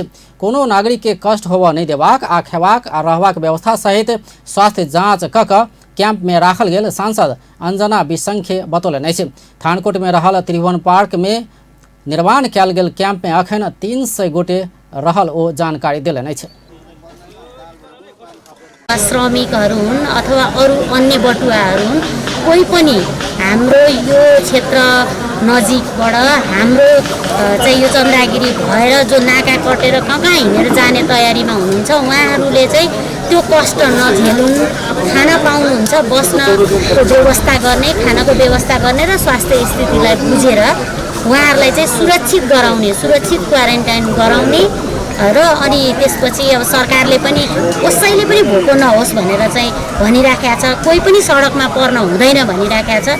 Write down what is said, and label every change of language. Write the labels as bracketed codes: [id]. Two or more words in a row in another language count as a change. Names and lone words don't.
[mai] कोनो नागरिक के कष्ट होबऽ नहीं देबाक आ खयबाक आ रहबाक व्यवस्था सहित स्वास्थ्य जाँच कऽ कैंप में राखल गेल सांसद अंजना बिसंखे बतौलनि अछि। थानकोट में रहल त्रिभुवन पार्क में निर्माण कयल गेल कैंप में अखन 300 गोटे रहल ओ जानकारी देलनि अछि। [ne] श्रमिकहरू हुन् अथवा अरू अन्य बटुवाहरू हुन्, कोही पनि हाम्रो यो क्षेत्र नजिकबाट हाम्रो चाहिँ यो चन्द्रागिरी भएर जो नाका कटेर कहाँ हिँडेर जाने तयारीमा हुनुहुन्छ उहाँहरूले चाहिँ त्यो कष्ट नझेलुन्, खाना पाउनुहुन्छ, बस्नको व्यवस्था गर्ने, खानाको व्यवस्था गर्ने र स्वास्थ्य स्थितिलाई बुझेर उहाँहरूलाई चाहिँ सुरक्षित गराउने, सुरक्षित क्वारेन्टाइन गराउने र अनि त्यसपछि अब सरकारले पनि कसैले पनि भोको नहोस् भनेर चाहिँ भनिराखेको छ, कोही पनि सडकमा पर्न हुँदैन भनिराखेको छ।